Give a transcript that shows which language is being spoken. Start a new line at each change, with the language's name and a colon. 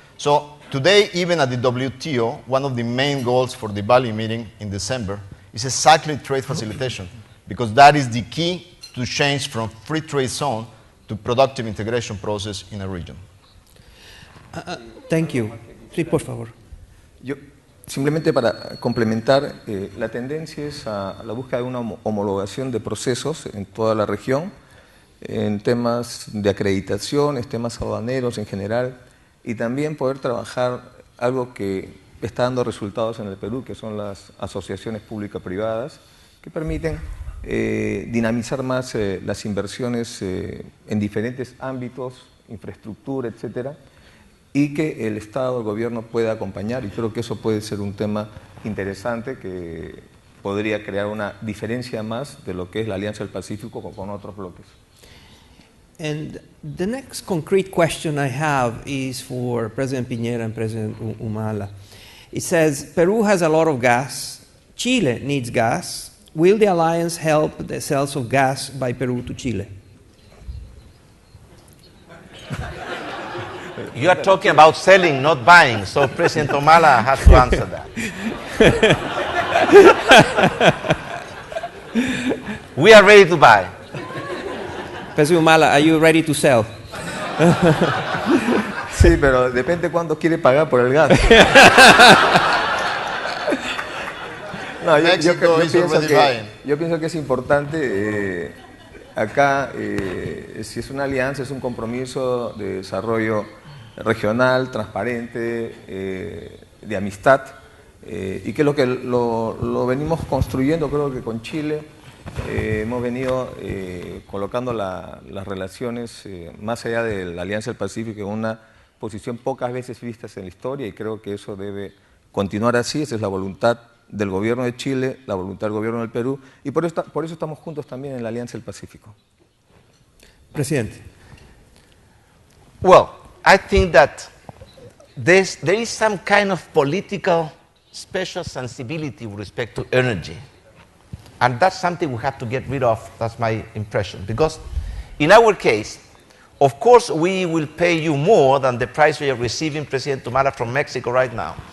English: So today, even at the WTO, one of the main goals for the Bali meeting in December is exactly trade facilitation, because that is the key to change from free trade zone to productive integration process in a region. Thank you.
Spanish: Sí, por favor. Yo, simplemente para complementar, la tendencia es a la búsqueda de una homologación de procesos en toda la región, en temas de acreditación, temas aduaneros en general, y también poder trabajar algo que está dando resultados en el Perú, que son las asociaciones público-privadas, que permiten dinamizar más las inversiones en diferentes ámbitos, infraestructura, etcétera, y que el Estado, el gobierno pueda acompañar, y creo que eso puede ser un tema interesante que podría crear una diferencia más de lo que es la Alianza del Pacífico con otros bloques.
English: And the next concrete question I have is for President Piñera and President Humala. It says, Peru has a lot of gas, Chile needs gas. Will the alliance help the sales of gas by Peru to Chile? You are talking about selling, not buying, so President Humala has to answer that. We are ready to buy. President Humala, are you ready to sell?
Spanish: Sí, pero depende cuándo quiere pagar por el gas. No, yo pienso que es importante, acá, si es una alianza, es un compromiso de desarrollo regional, transparente, de amistad, y que es lo que lo venimos construyendo, creo que con Chile. Hemos venido colocando las relaciones más allá de la Alianza del Pacífico en una posición pocas veces vistas en la historia, y creo que eso debe continuar así. Esa es la voluntad del gobierno de Chile, la voluntad del gobierno del Perú, y por eso estamos juntos también en la Alianza del Pacífico. Presidente.
English: Well, I think that there is some kind of political special sensibility with respect to energy. And that's something we have to get rid of, that's my impression. Because in our case, of course, we will pay you more than the price we are receiving President Tumala from Mexico right now.